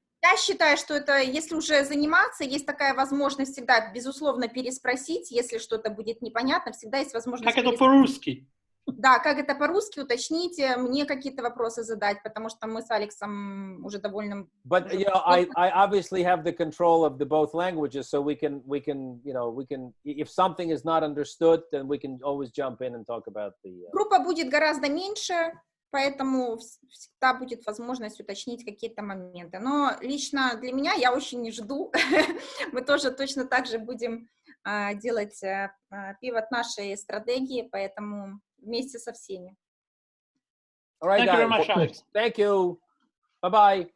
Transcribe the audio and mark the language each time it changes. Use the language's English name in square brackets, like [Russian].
[Russian] Я считаю, что это, если уже заниматься, есть такая возможность всегда, безусловно, переспросить, если что-то будет непонятно, всегда есть возможность... Как это по-русски? Да, как это по-русски, уточните, мне какие-то вопросы задать, потому что мы с Алексом уже довольно... [English] But you know, I obviously have the control of the both languages, so we can, you know, if something is not understood, then we can always jump in and talk about the... [Russian] Группа будет гораздо меньше, поэтому всегда будет возможность уточнить какие-то моменты. Но лично для меня я очень жду. Мы тоже точно так же будем делать пивот нашей стратегии, поэтому вместе со всеми. [English] All right, guys. Thank you. Bye-bye.